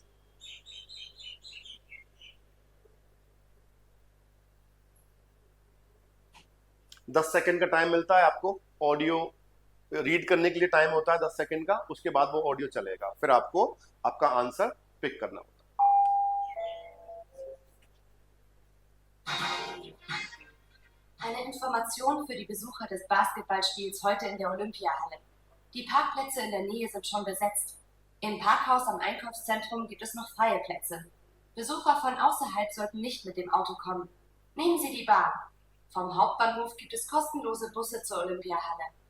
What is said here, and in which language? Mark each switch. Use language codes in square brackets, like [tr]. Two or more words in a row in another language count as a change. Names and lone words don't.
[hi] 10 सेकंड का टाइम मिलता है आपको, [en] audio read [hi] करने के लिए टाइम होता है 10 सेकंड का, उसके बाद वो ऑडियो चलेगा, फिर आपको आपका [en] answer pick [hi] करना होता है। [de] Eine Information für die Besucher des Basketballspiels heute in der Olympiahalle. Die Parkplätze in der Nähe sind schon besetzt. Im Parkhaus am Einkaufszentrum gibt es noch freie Plätze. Besucher von außerhalb sollten nicht mit dem Auto kommen. Nehmen Sie die Bahn. Vom Hauptbahnhof gibt es kostenlose Busse zur Olympiahalle.